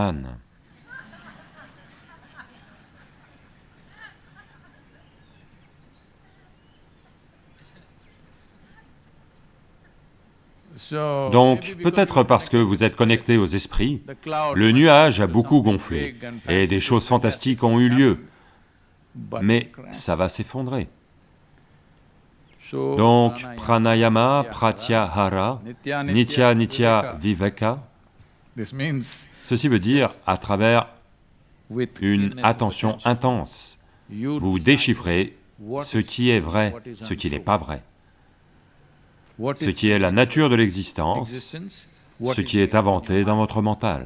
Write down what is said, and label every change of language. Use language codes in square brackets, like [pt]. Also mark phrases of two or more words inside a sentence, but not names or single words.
[fr] » Donc, peut-être parce que vous êtes connecté aux esprits, le nuage a beaucoup gonflé, et des choses fantastiques ont eu lieu, mais ça va s'effondrer. Donc, [sa] प्राणायाम प्रत्याहार नित्य नित्य विवेक, [fr] ceci veut dire, à travers une attention intense, vous déchiffrez ce qui est vrai, ce qui n'est pas vrai, ce qui est la nature de l'existence, ce qui est inventé dans votre mental.